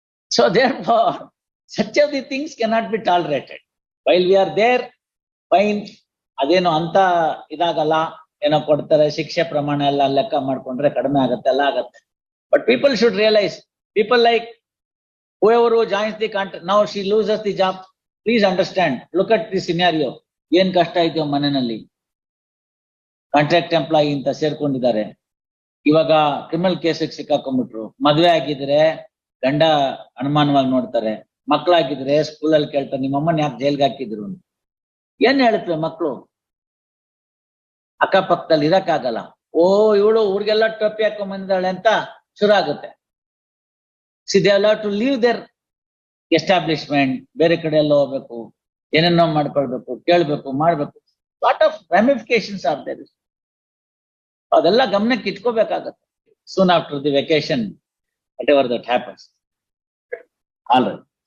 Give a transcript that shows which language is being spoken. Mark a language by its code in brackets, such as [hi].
[en] So therefore, such of the things cannot be tolerated. While we are there, fine, [kn] ಅದೇನು ಅಂತ ಇದಾಗಲ್ಲ, ಏನೋ ಕೊಡ್ತಾರೆ, ಶಿಕ್ಷೆ ಪ್ರಮಾಣ ಎಲ್ಲ ಲೆಕ್ಕ ಮಾಡ್ಕೊಂಡ್ರೆ ಕಡಿಮೆ ಆಗತ್ತೆ, ಎಲ್ಲ ಆಗತ್ತೆ. [en] But people should realize, people like whoever who joins the contract, now she loses the job. Please understand, look at the scenario. [kn] ಏನ್ ಕಷ್ಟ ಇದೆಯೋ ಮನೆಯಲ್ಲಿ. ಕಾಂಟ್ರಾಕ್ಟ್ ಎಂಪ್ಲಾಯಿ ಅಂತ ಸೇರ್ಕೊಂಡಿದ್ದಾರೆ, ಇವಾಗ ಕ್ರಿಮಿನಲ್ ಕೇಸಿಗೆ ಸಿಕ್ಕಾಕೊಂಡ್ಬಿಟ್ರು. ಮದ್ವೆ ಆಗಿದ್ರೆ ಗಂಡ ಅನುಮಾನವಾಗಿ ನೋಡ್ತಾರೆ, ಮಕ್ಕಳಾಗಿದ್ರೆ ಸ್ಕೂಲಲ್ಲಿ ಕೇಳ್ತಾರೆ ನಿಮ್ಮಮ್ಮನ ಯಾಕೆ ಜೈಲ್ಗೆ ಹಾಕಿದ್ರು ಅಂತ. ಏನ್ ಹೇಳ್ತವೆ ಮಕ್ಕಳು? ಅಕ್ಕಪಕ್ಕದಲ್ಲಿ ಇರಕ್ಕಾಗಲ್ಲ. ಓ ಇವಳು ಊರಿಗೆಲ್ಲ ಟೊಪ್ಪಿ ಹಾಕೊಂಡ್ ಬಂದಿದ್ದಾಳೆ ಅಂತ ಶುರು ಆಗುತ್ತೆ. [en] See, they have to leave their establishment, [kn] ಬೇರೆ ಕಡೆ ಎಲ್ಲ ಹೋಗ್ಬೇಕು, ಏನೇನೋ ಮಾಡ್ಕೊಳ್ಬೇಕು, ಕೇಳ್ಬೇಕು, ಮಾಡ್ಬೇಕು. [en] Lot of ramifications are there. [kn] ಅದೆಲ್ಲ ಗಮನಕ್ಕೆ ಇಟ್ಕೋಬೇಕಾಗತ್ತೆ. [en] Soon after the vacation, whatever that happens. All right.